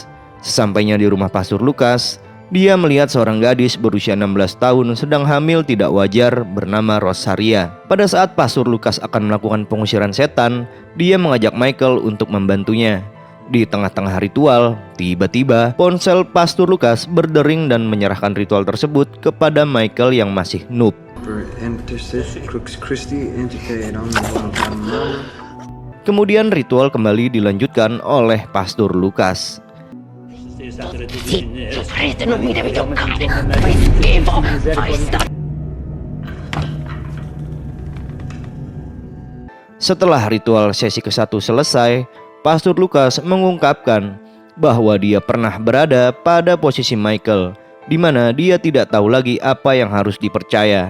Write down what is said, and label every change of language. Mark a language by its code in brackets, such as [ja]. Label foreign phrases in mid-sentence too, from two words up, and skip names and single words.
[id] Sesampainya di rumah Pastor Lukas, dia melihat seorang gadis berusia 16 tahun sedang hamil tidak wajar bernama Rosaria. Pada saat Pastor Lukas akan melakukan pengusiran setan, dia mengajak Michael untuk membantunya. Di tengah-tengah ritual, tiba-tiba ponsel Pastor Lukas berdering dan menyerahkan ritual tersebut kepada Michael yang masih noob. [en] For intercession, [la] Crux Christi, [en] intercede on the one [id] Kemudian ritual kembali dilanjutkan oleh Pastor Lukas. [it] Sofrete non mi devi toccare, fai schifo, fai sta... [id] Setelah ritual sesi ke-1 selesai, Pastor Lukas mengungkapkan bahwa dia pernah berada pada posisi Michael, di mana dia tidak tahu lagi apa yang harus dipercaya.